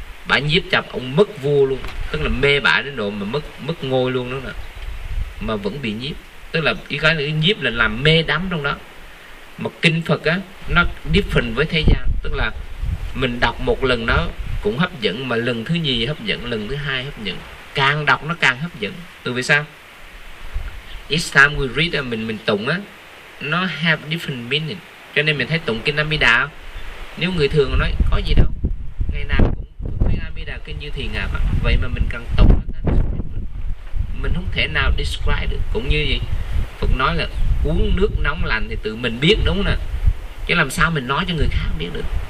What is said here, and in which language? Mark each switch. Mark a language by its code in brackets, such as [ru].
[vi] Bả nhiếp chập ông mất vua luôn, tức là mê bả đến độ mà mất mất ngôi luôn đó nè, mà vẫn bị nhiếp. Tức là cái nhiếp là làm mê đắm trong đó. Mà kinh Phật á, nó different với thế gian, tức là mình đọc một lần nó cũng hấp dẫn, mà lần thứ nhì hấp dẫn, lần thứ hai hấp dẫn, càng đọc nó càng hấp dẫn. Từ vì sao? [en] Each time we read [vi] mình tụng á, nó [en] have different meaning. [vi] Cho nên mình thấy tụng kinh A Di Đà, nếu người thường nói có gì đâu, ngày nào kinh như thiền ngạp, vậy mà mình cần tụng, mình không thể nào describe được. Cũng như gì Phật nói là uống nước nóng lạnh thì tự mình biết đúng không nè, chứ làm sao mình nói cho người khác biết được.